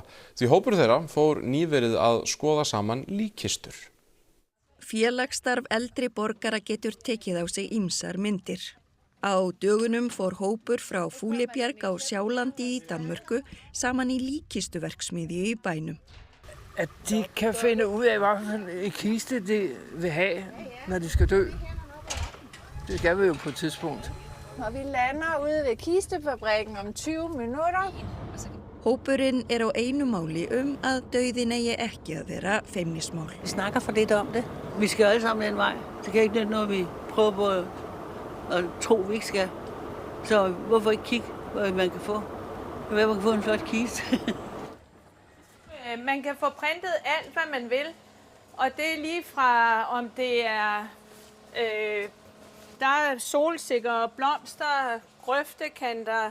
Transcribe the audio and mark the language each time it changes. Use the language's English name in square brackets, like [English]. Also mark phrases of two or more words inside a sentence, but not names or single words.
[Icelandic] Því hópur þeirra fór nýverið að skoða saman líkkistur. Félagsstarf eldri borgara getur tekið á sig ýmsar myndir. Á dögunum fór hópur frá Fuglebjerg á Sjálandi í Danmörku saman í líkkistuverksmiðju í bænum. [Danish] At de kan finde ud af, hvilken kiste de vil have, når de skal dø. Det skal vi jo på et tidspunkt. Og vi lander ude ved kistefabrikken om 20 minutter. [Icelandic] Hópurinn á einu máli að dauðinn eigi ekki að vera feimnismál. [Danish] Vi snakker for lidt om det. Vi skal alle sammen den vej. Det kan ikke nytte noget, vi prøver på at tro, vi ikke skal. Så hvorfor ikke kigge, hvad man kan få? Man kan få en flot kiste. Man kan få printet alt, hvad man vil. Og det lige fra, om det der solsikker, blomster, grøftekanter.